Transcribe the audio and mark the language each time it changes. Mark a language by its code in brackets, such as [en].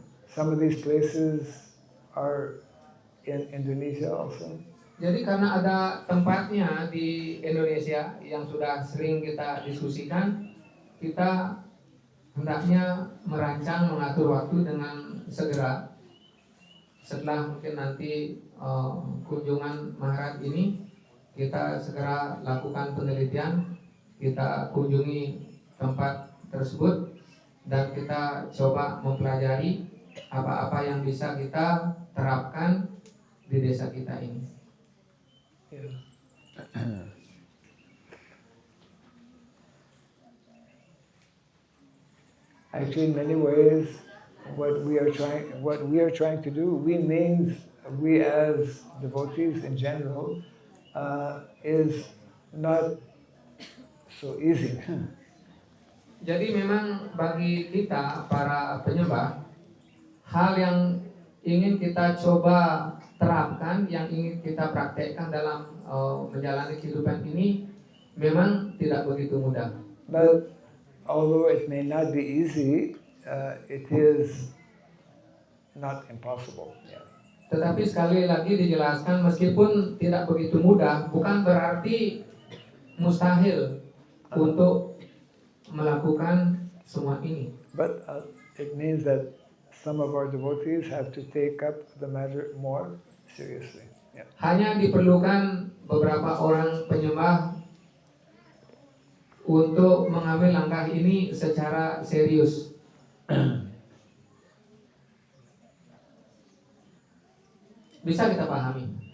[en] Some of these places are in Indonesia also. [id] Jadi karena ada tempatnya di Indonesia yang sudah sering kita diskusikan, kita hendaknya merancang mengatur waktu dengan segera. Setelah mungkin nanti kunjungan Maharaj ini, kita segera lakukan penelitian, kita kunjungi tempat tersebut, dan kita coba mempelajari apa-apa yang bisa kita terapkan di desa kita ini. [en] Yeah. Actually, in many ways, what we are trying to do, we as devotees in general, is not so easy. [id] Jadi memang bagi kita para penyembah, hal yang ingin kita coba terapkan, yang ingin kita praktekkan dalam menjalani kehidupan ini memang tidak begitu mudah. [en] But although it may not be easy, it is not impossible. Yeah. [id] Tetapi sekali lagi dijelaskan, meskipun tidak begitu mudah, bukan berarti mustahil untuk melakukan semua ini. [en] But it means that some of our devotees have to take up the matter more seriously. Yeah. [id] Hanya diperlukan beberapa orang penyembah untuk mengambil langkah ini secara serius. Bisa kita pahami.